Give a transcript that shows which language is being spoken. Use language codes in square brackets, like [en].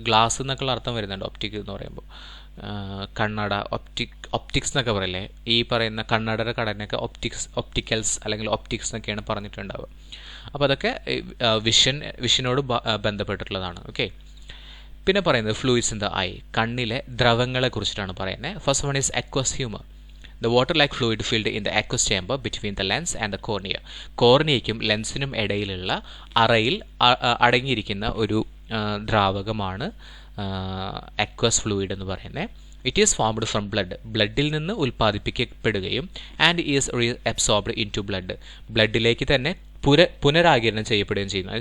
[ml] Glass എന്നൊക്കെയുള്ള അർത്ഥം വരുന്നുണ്ട് ഒപ്റ്റിക് എന്ന് പറയുമ്പോൾ. കണ്ണട, ഒപ്റ്റിക്സ് എന്നൊക്കെ പറയില്ലേ? ഈ പറയുന്ന കണ്ണടയുടെ കടനൊക്കെ ഒപ്റ്റിക്കൽസ് അല്ലെങ്കിൽ ഒപ്റ്റിക്സ് എന്നൊക്കെയാണ് പറഞ്ഞിട്ടുണ്ടാവുക. അപ്പോൾ അതൊക്കെ വിഷനോട് ബന്ധപ്പെട്ടിട്ടുള്ളതാണ്. ഓക്കെ. പിന്നെ പറയുന്നത് ഫ്ലൂയിഡ്സ് ഇൻ ദ ഐ, കണ്ണിലെ ദ്രവങ്ങളെ കുറിച്ചിട്ടാണ് പറയുന്നത്. [en] First one is aqueous humour. The water-like fluid filled in the aqueous chamber between the lens and the cornea. [ml] കോർണിയയ്ക്കും ലെൻസിനും ഇടയിലുള്ള അറയിൽ അടങ്ങിയിരിക്കുന്ന ഒരു ദ്രാവകമാണ് അക്വസ് ഫ്ലൂയിഡ് എന്ന് പറയുന്നത്. [en] it is formed from [ml] ബ്ലഡിൽ നിന്ന് ഉൽപ്പാദിപ്പിക്കപ്പെടുകയും [en] and is reabsorbed into [ml] ബ്ലഡിലേക്ക് തന്നെ പുനരാകിരണം ചെയ്യപ്പെടുകയും ചെയ്യുന്നു.